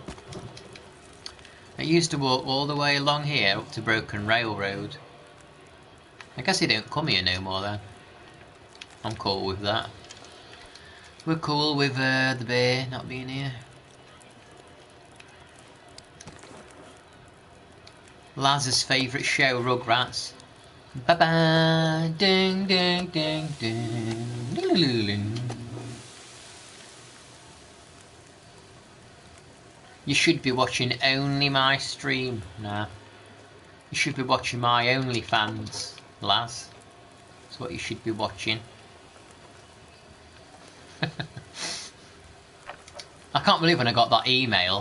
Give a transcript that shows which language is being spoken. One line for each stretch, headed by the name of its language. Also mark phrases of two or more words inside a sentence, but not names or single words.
English: It used to walk all the way along here up to Broken Railroad. I guess he don't come here no more then. I'm cool with that. We're cool with the bear not being here. Laz's favourite show, Rugrats. Ba ba, ding ding ding ding. You should be watching only my stream. Nah. You should be watching my OnlyFans, Laz. That's what you should be watching. I can't believe when I got that email.